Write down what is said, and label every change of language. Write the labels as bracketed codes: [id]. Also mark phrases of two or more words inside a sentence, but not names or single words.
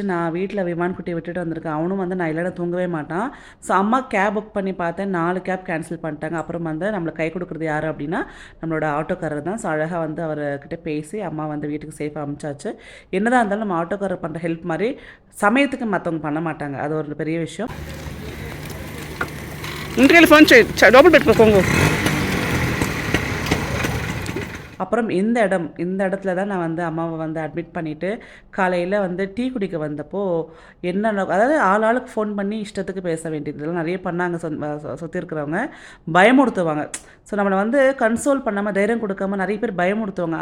[ta] நான் வீட்டில் விமான் குட்டியை விட்டுட்டு வந்திருக்கேன். அவனும் வந்து நான் இல்லைனா தூங்கவே மாட்டான். ஸோ அம்மா [en] cab book [ta] பண்ணி பார்த்தேன், 4 [en] cab cancel [ta] பண்ணிட்டாங்க. அப்புறம் வந்து நம்மளுக்கு கை கொடுக்குறது யார் அப்படின்னா நம்மளோட ஆட்டோக்காரர் தான். ஸோ அழகாக வந்து அவர்கிட்ட பேசி அம்மா வந்து வீட்டுக்கு சேஃபாக அனுப்பிச்சாச்சு. என்னதான் இருந்தாலும் நம்ம ஆட்டோக்காரர் பண்ணுற ஹெல்ப் மாதிரி சமயத்துக்கு மற்றவங்க பண்ண மாட்டாங்க. அது ஒரு பெரிய விஷயம். [te] ఇంటికి ఫోన్ చేయి, డబ్బులు పెట్టుకోంగ. [ta] அப்புறம் இந்த இடத்துல தான் நான் வந்து அம்மாவை வந்து அட்மிட் பண்ணிவிட்டு காலையில் வந்து டீ குடிக்க வந்தப்போ என்ன, அதாவது ஆளுக்கு ஃபோன் பண்ணி இஷ்டத்துக்கு பேச வேண்டியது இதெல்லாம் நிறைய பண்ணாங்க. சுற்றி இருக்கிறவங்க பயமுறுத்துவாங்க. ஸோ நம்மளை வந்து கன்சோல் பண்ணாமல் தைரியம் கொடுக்காம நிறைய பேர் பயமுறுத்துவாங்க.